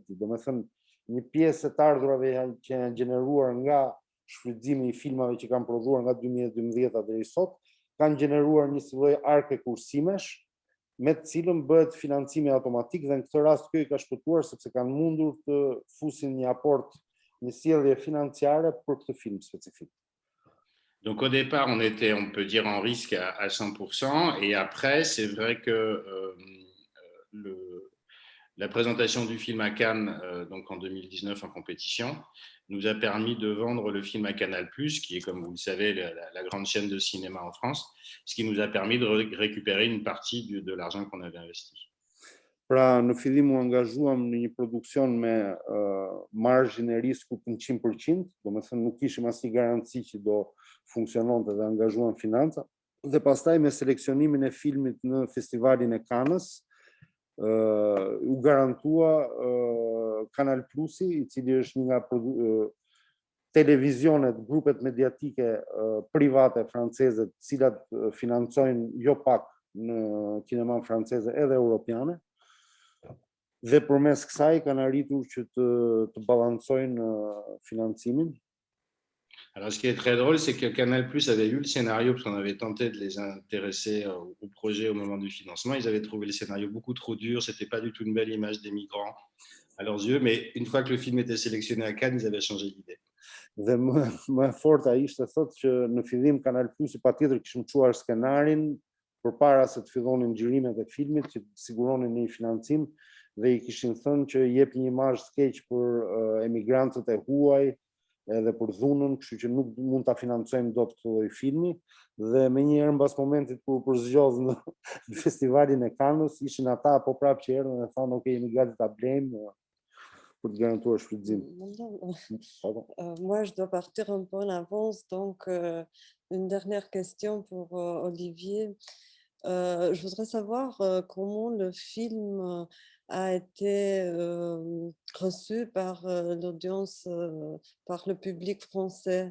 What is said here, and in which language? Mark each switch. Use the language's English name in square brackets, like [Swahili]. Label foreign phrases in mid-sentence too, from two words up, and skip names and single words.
[Albanian] Domethënë, një pjesë e të ardhurave që janë gjeneruar nga shfrytëzimi i filmave që kanë prodhuar nga 2012 deri sot, kanë gjeneruar një lloj arke kursimesh me të cilën bëhet financimi automatik, dhe në këtë rast kjo i ka shpëtuar sepse kanë mundur të fusin një aport, një sjellje financiare për këtë film specifik. [French] Donc au départ, on était, on peut dire, en risque à 100%. Et après, c'est vrai que la présentation du film à Cannes, donc en 2019 en compétition, nous a permis de vendre le film à Canal+, qui est, comme vous le savez, la grande chaîne de cinéma en France, ce qui nous a permis de récupérer une partie de l'argent qu'on avait investi. [Albanian] Pra në fillim u angazhuam në një produksion me margjin e riskut në 100%, domethënë nuk kishim asnjë garanci që do funksiononte dhe angazhuam financa. Dhe pastaj me seleksionimin e filmit në festivalin e Cannes, u garantua Canal Plusi, i cili është një nga televizionet, grupet mediatike private franceze, të cilat financojnë jo pak në kineman franceze edhe europiane. Dhe përmes kësaj kanë arritur që të balancojnë financimin. [French] Alors, ce qui est très drôle, c'est que Canal+ avait vu le scénario, parce qu'on avait tenté de les intéresser au projet au moment du financement. Ils avaient trouvé le scénario beaucoup trop dur, c'était pas du tout une belle image des migrants à leurs yeux, mais une fois que le film était sélectionné à Cannes, ils avaient changé d'idée. [Albanian] Dhe më forta ishte thotë që në fillim Canal+ patjetër kishim çuar skenarin përpara se të fillonin xhirimet e filmit, që të siguronin një financim, dhe i kishin thënë që jep një imazh të keq për emigrantët e huaj edhe për dhunën, kështu që nuk mund ta financojmë dot këtë lloj filmi. Dhe menjëherë mbas momentit kur u përzgjodh në festivalin e Cannes, ishin ata apo prapë që erdhën dhe thonë, ok, jemi gati ta blejmë pour te garantir shfrytëzim. [French] Moi, je dois partir un peu en avance, donc une dernière question pour Olivier. Je voudrais savoir comment le film a été reçu par l'audience, par le public français.